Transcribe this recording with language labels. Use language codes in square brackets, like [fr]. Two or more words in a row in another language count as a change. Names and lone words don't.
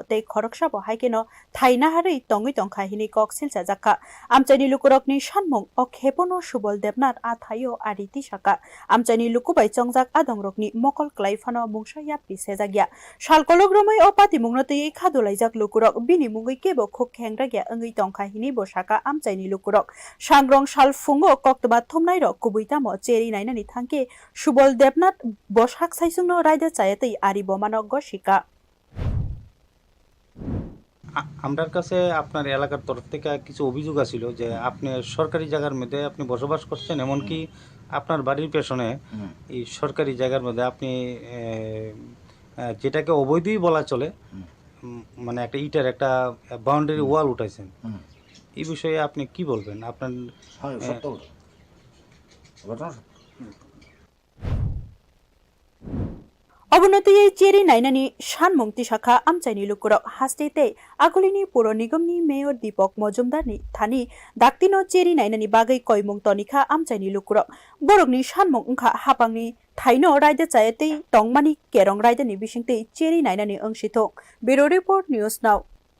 [trp] Te Khoroksha Bo Haikeno Thai Nahari Tongui Tongka Hini Coxel Sajaka Amchaini Lukurokni Shanmong Okhepono Shubol Debnat Athayo Ariti Shaka Amchaini Lukubai Chongjak Adongrokni Mokol Klaifano Mungsha Yapi Sezagya Shalkologromai Opati Mungnote Kadolaizak Lukurok Bini Mungi Kebo Kuk Hengragya Angui Tongka Hini Boshaka Amchaini Lukurok Shangrong Shalfungo Koktoba Thumnairo Kubuitamo Cheri Nainani Thanke Shubol Debnat Boshak Saisungno Raida Chayate Aribomano Goshika [bn] আমরার কাছে আপনার এলাকার তরফ থেকে কিছু অভিযোগ আছিল যে আপনি সরকারি জায়গার মধ্যে আপনি বসবাস করছেন এমনকি আপনার বাড়ির পেছনে এই সরকারি জায়গার মধ্যে আপনি যেটাকে অবৈধই বলা চলে মানে একটা ইটার একটা [en] boundary wall [bn] উঠাইছেন এই বিষয়ে আপনি কি বলবেন আপনার [trp] Obunoti Cheri Nainani Shanmong Tishaka Amchaini Lukurok Hastete Akolini Puro Nigomni Mayor Dipok Mojumdarni Thani Daktino Cheri Nainani Bagai Koimong Tonika Amchaini Lukurok Borogni Shanmong Unka Hapangni Thaino Raida Chayate Tongmani Kerong Raida Ni Bishingte Cheri Nainani Angshito [en] Bureau Report News Now